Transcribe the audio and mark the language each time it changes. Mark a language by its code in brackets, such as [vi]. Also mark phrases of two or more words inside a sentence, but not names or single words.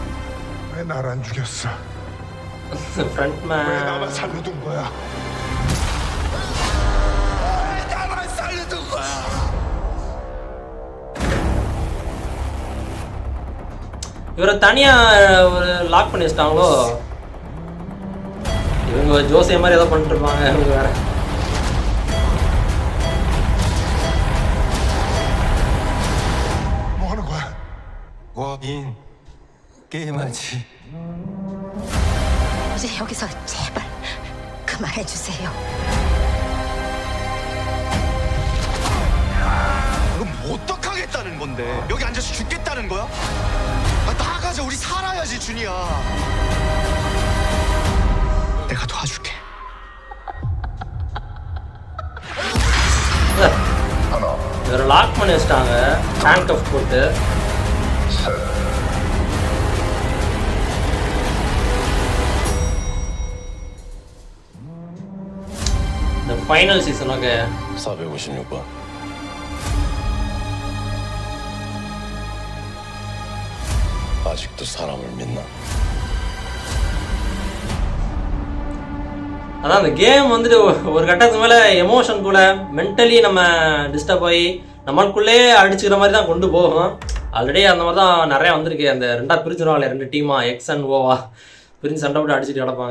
[en] front man [ta] இவரை தனியா ஒரு லாக் பண்ணி வச்சிட்டாங்களோ. இவங்க ஜோசிய மாதிரி ஏதோ பண்ணிட்டு இருப்பாங்க. இவங்க வேற [ko] 이제 여기서 제발 그만해 주세요. 그럼 어떡하겠다는 건데? 여기 앉아서 죽겠다는 거야? 나가자, 우리 살아야지, 준이야. 내가 도와줄게. [ta] இவரை லாக் பண்ணி வச்சிட்டாங்க, [en] hand cuff [ta] போட்டு. இந்த [en] final season. [ta] ஓகே, [ko] 456번. 아직도 사람을 믿나? [ta] அதான் அந்த கேம் வந்துட்டு ஒரு கட்டத்துக்கு மேலே எமோஷன் கூட மென்டலி நம்ம டிஸ்டர்ப் ஆகி நம்மளுக்குள்ளே அடிச்சுக்கிற மாதிரி தான் கொண்டு போகும். ஆல்ரெடி அந்த மாதிரி தான் நிறையா வந்திருக்கு. அந்த ரெண்டாக பிரிச்சுருவாங்களே, ரெண்டு டீமா, [en] X and O-va [ta] பிரிஞ்சு சண்டை போட்டு அடிச்சுட்டு கிடப்பாங்க.